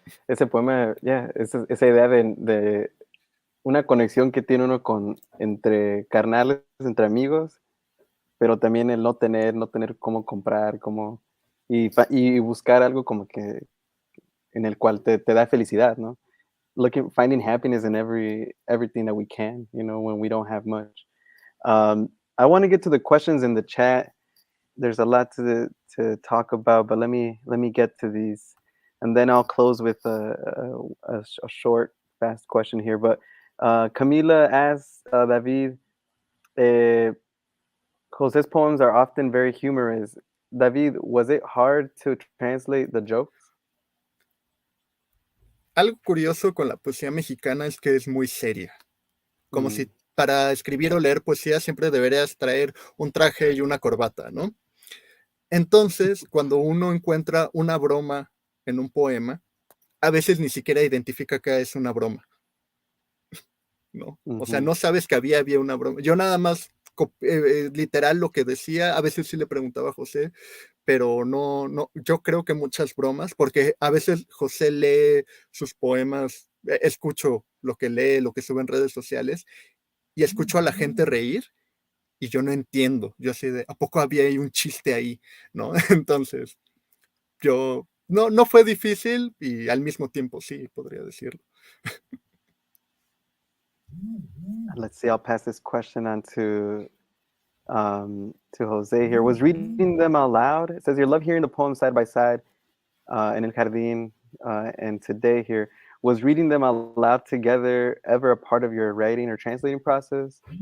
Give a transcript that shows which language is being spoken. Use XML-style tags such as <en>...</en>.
<es>Ese poema, esa idea de una conexión que tiene uno entre carnales, entre amigos, pero también el no tener cómo comprar, y buscar algo como que en el cual te da felicidad, ¿no?</es> <en>Finding happiness in everything that we can, when we don't have much. I want to get to the questions in the chat. There's a lot to talk about, but let me get to these, and then I'll close with a short, fast question here. But Camila asks David, Jose's poems are often very humorous. David, was it hard to translate the jokes?</en> <es>Algo curioso con la poesía mexicana es que es muy seria. Como si para escribir o leer poesía siempre deberías traer un traje y una corbata, ¿no? Entonces, cuando uno encuentra una broma en un poema, a veces ni siquiera identifica que es una broma, ¿no? O sea, no sabes que había una broma. Yo nada más, literal, lo que decía, a veces sí le preguntaba a José, pero no, yo creo que muchas bromas, porque a veces José lee sus poemas, escucho lo que lee, lo que sube en redes sociales, y escucho a la gente reír, y yo no entiendo, yo así de, ¿a poco había ahí un chiste ahí? ¿No? Entonces, no fue difícil, y al mismo tiempo sí, podría decirlo.</es> <en>Let's see, I'll pass this question on to Jose here. Was reading them out loud? It says you love hearing the poems side by side in El Jardín, and today here. Was reading them out loud together ever a part of your writing or translating process?</en>